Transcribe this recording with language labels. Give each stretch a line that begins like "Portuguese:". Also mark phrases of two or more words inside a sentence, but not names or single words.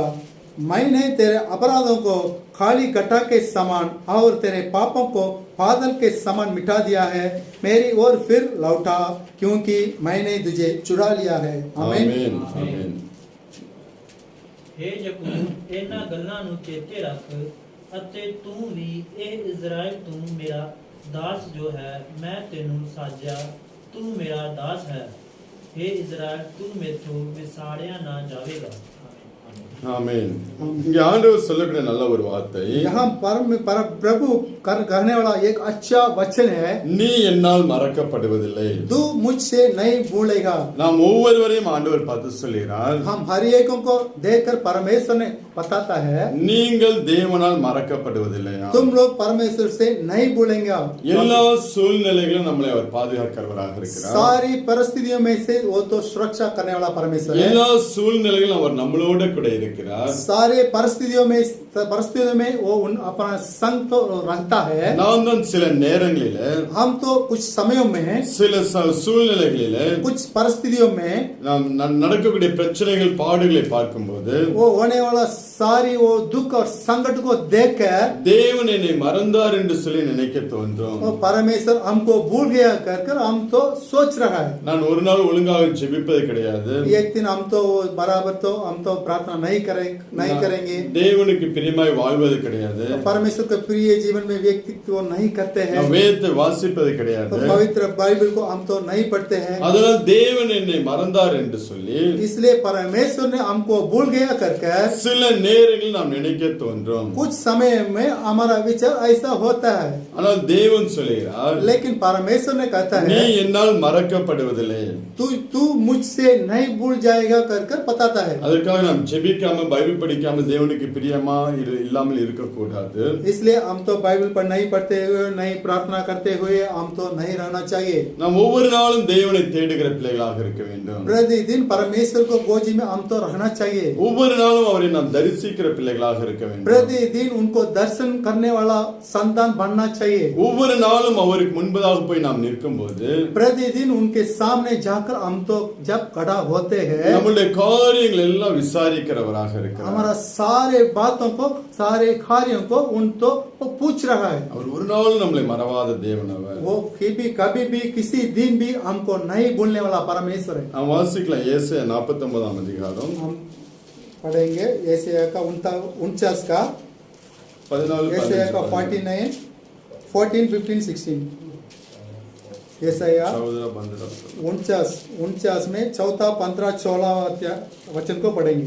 Hindi: मैंने तेरे अपराधों को खाली गट्टा के समान और तेरे पापों को बादल के समान मिटा दिया है। मेरी ओर फिर लौटा, क्योंकि मैंने तुझे चुरा लिया है। आमीन। आमीन। हे याकूब,
Punjabi: ਇਹਨਾਂ ਗੱਲਾਂ ਨੂੰ ਚੇਤੇ ਰੱਖ ਅਤੇ ਤੂੰ ਵੀ ਇਹ ਇਜ਼ਰਾਈਲ, ਤੂੰ ਮੇਰਾ ਦਾਸ ਜੋ ਹੈ, ਮੈਂ ਤੈਨੂੰ ਸਾਜਿਆ, ਤੂੰ ਮੇਰਾ ਦਾਸ ਹੈ। ਹੇ ਇਜ਼ਰਾਈਲ, ਤੂੰ ਮੈਥੋਂ ਵਿਸਾੜਿਆ ਨਾ ਜਾਵੇਗਾ।
Tamil: ஆமென். இங்க ஆண்டவர் சொல்லக்கூடிய நல்ல ஒரு வார்த்தை.
Hindi: यहाँ प्रभु कहने वाला एक अच्छा वचन है,
Tamil: நீ என்னால் மறக்கப்படுவதில்லை.
Hindi: तू मुझसे नहीं भूलेगा।
Tamil: நாம் ஒவ்வொருவரையும் ஆண்டவர் பார்த்து சொல்கிறார்,
Hindi: हम हर एक को देखकर परमेश्वर ने बताता है,
Tamil: நீங்கள் தேவனால் மறக்கப்படுவதில்லையா?
Hindi: तुम लोग परमेश्वर से नहीं भूलेंगे।
Tamil: எல்லா சூழ்நிலைகளிலும் நம்மளை அவர் பாதுகாக்கிறவராக இருக்கிறார்.
Hindi: सारी परिस्थितियों में से वो तो सुरक्षा करने वाला परमेश्वर है।
Tamil: எல்லா சூழ்நிலைகளிலும் அவர் நம்மளோட கூட இருக்கிறார்.
Hindi: सारे परिस्थितियों में वो अपना संग तो रखता है।
Tamil: நாம் தான் சில நேரங்களில,
Hindi: हम तो कुछ समयों में,
Tamil: சில சூழ்நிலைகளில,
Hindi: कुछ परिस्थितियों में
Tamil: நாம் நடக்கக்கூடிய பிரச்சனைகள் பாடுகளை பார்க்கும்போது
Hindi: वो होने वाला सारी वो दुख और संकट को देखकर
Tamil: தேவன் என்னை மறந்தார் என்று சொல்லி நினைக்க தோன்றும்.
Hindi: वो परमेश्वर हमको भूल गया कर हम तो सोच रहा है।
Tamil: நான் ஒரு நாள் ஒழுங்காக ஜெபிப்பது கிடையாது.
Hindi: एक दिन हम तो बराबर तो हम तो प्रार्थना नहीं करेंगे।
Tamil: தேவனுக்கு பிரியமாய் வாழ்வது கிடையாது.
Hindi: परमेश्वर के प्रिय जीवन में व्यक्तित्व नहीं करते हैं।
Tamil: வேதத்தை வாசிப்பது கிடையாது.
Hindi: पवित्र बाइबल को हम तो नहीं पढ़ते हैं।
Tamil: அதனால் தேவன் என்னை மறந்தார் என்று சொல்லி
Hindi: इसलिए परमेश्वर ने हमको भूल गया कर
Tamil: சில நேரங்களில் நாம் நினைக்க தோன்றும்.
Hindi: कुछ समय में हमारा विचार ऐसा होता है।
Tamil: ஆனால் தேவன் சொல்கிறார்,
Hindi: लेकिन परमेश्वर ने कहता
Tamil: நீ
Hindi: है,
Tamil: என்னால் மறக்கப்படுவதில்லை.
Hindi: तू मुझसे नहीं भूल जाएगा कर बताता है।
Tamil: அதற்காக நாம் ஜெபிக்காம பைபிள் படிக்காம தேவனுக்கு பிரியமா இல்லாமல் இருக்கக்கூடாது.
Hindi: इसलिए हम तो बाइबल पर नहीं पढ़ते हुए, नहीं प्रार्थना करते हुए हम तो नहीं रहना चाहिए।
Tamil: நாம் ஒவ்வொரு நாளும் தேவனை தேடுகிற பிள்ளைகளாக இருக்க வேண்டும்.
Hindi: प्रतिदिन परमेश्वर को गोजी में हम तो रहना चाहिए।
Tamil: ஒவ்வொரு நாளும் அவரை நாம் தரிசிக்கிற பிள்ளைகளாக இருக்க வேண்டும்.
Hindi: प्रतिदिन उनको दर्शन करने वाला संतान बनना चाहिए।
Tamil: ஒவ்வொரு நாளும் அவருக்கு முன்பதாக போய் நாம் நிற்கும்போது
Hindi: प्रतिदिन उनके सामने जाकर हम तो जब खड़ा होते हैं,
Tamil: நம்முடைய காரியங்கள் எல்லாம் விசாரிக்கிறவராக இருக்கிறார்.
Hindi: हमारा सारे बातों को, सारे कार्यों को उन तो वो पूछ रहा है।
Tamil: அவர் ஒரு நாள் நம்மளை மறவாத தேவன் அவர்.
Hindi: वो कभी भी किसी दिन भी हमको नहीं भूलने वाला परमेश्वर है।
Tamil: நாம் வாசிக்கலாம் ஏசாயா 49ஆம் அதிகாரம்
Hindi: हम पढ़ेंगे यशायाह का 49 का 14 यशायाह का 49 14 15 16 यशायाह 49 में 4, 15, 16 वचन को पढ़ेंगे।